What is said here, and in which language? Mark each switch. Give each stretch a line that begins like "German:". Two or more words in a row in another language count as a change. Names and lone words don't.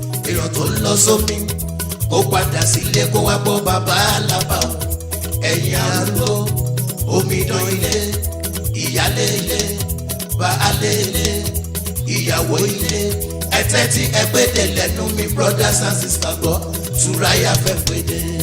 Yoruba: Èèyàn tó lọ sómi, kó padà sílé, kó wá gbọ́ bàbá àlàbà o. Ẹ̀yin arúgbó, omidan ilé, ìyálé ilé, baálé ilé, ìyàwó ilé. Ẹ tẹ́tí, ẹ gbédè lẹ́nu mi,
English: brothers and sisters,
Yoruba: gbọ́. Túnráyà fẹ́ péde.